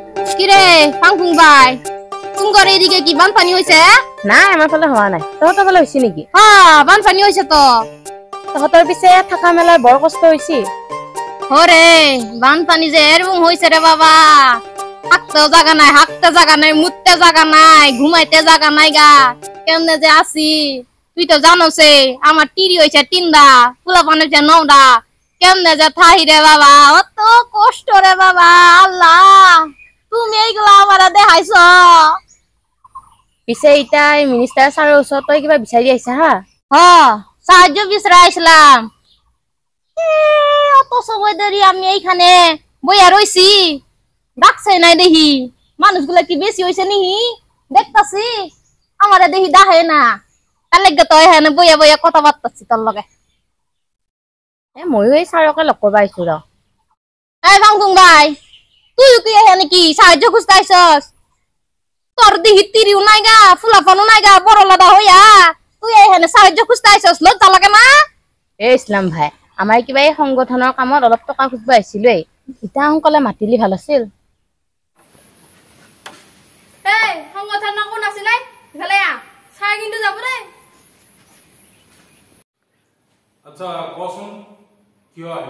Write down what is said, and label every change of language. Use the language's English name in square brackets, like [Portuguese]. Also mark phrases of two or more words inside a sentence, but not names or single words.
[Bangla] কিরে ফাংফুং ভাই তুঙ্গর এদিকে কি বানপানি হইছে? না আমার ফালে হওয়া নাই। [Assamese] তহঁতৰ ফালে হৈছে নেকি? [Bangla] বানপানি হইছে তো। [Assamese] তহঁতৰ পিছে থাকা মেলাৰ বৰ কষ্ট হৈছে। [Bangla] হরে বানপানি যে এরকম হইছে রে বাবা, থাকতেও জায়গা নাই, হাঁটতে জায়গা নাই, মুততে জায়গা নাই, ঘুমাইতে জায়গা নাই গা। কেমনে যে আছি তুই তো জানোসে, আমার টিরি হইছে তিনটা, পোলাপান হইছে নটা। কেমনে যে থাই রে বাবা, অত কষ্ট রে বাবা। আল্লাহ তুমি এইগুলা আমারে দেখাইছ। [Assamese] পিছে এতিয়া মিনিষ্টাৰ ছাৰৰ ওচৰত তই কিবা বিচাৰি আহিছা হা? [Bangla] সাহায্য বিচরা আসলাম। অত সময় ধরে আমি এইখানে বইয়া রইছি, ডাকছে নাই দেখি। মানুষগুলা কি বেশি হইছে নিহি দেখতাছি, আমারে দেখি ডাহে না। তার লাগে তো এখানে বইয়া বইয়া কথা বার্তাছি তোর লগে। [Assamese] ময়ো এই ছাৰকে লগ কৰিব আহিছো ৰ। [Bangla] এই ফাংফুং ভাই, তুই কি এখানে কি সাহায্য খুঁজতে আইছস? তোর দেখি তিরিও নাই গা, ফুলাফানো নাই গা, বড় লাদা হইয়া তুই এখানে সাহায্য খুঁজতে আইছস, লজ্জা লাগে না? [Assamese] ইছলাম ভাই, আমাৰ কিবা এই সংগঠনৰ কামত অলপ টকা খুজিব আহিছিলো। এতিয়া সোনকালে মাতিলি ভাল আছিল। সংগঠনৰ কোন আছিলে? ইফালে আ, ছাৰ কিন্তু যাব দে। আচ্ছা কচোন কিয় আহিল?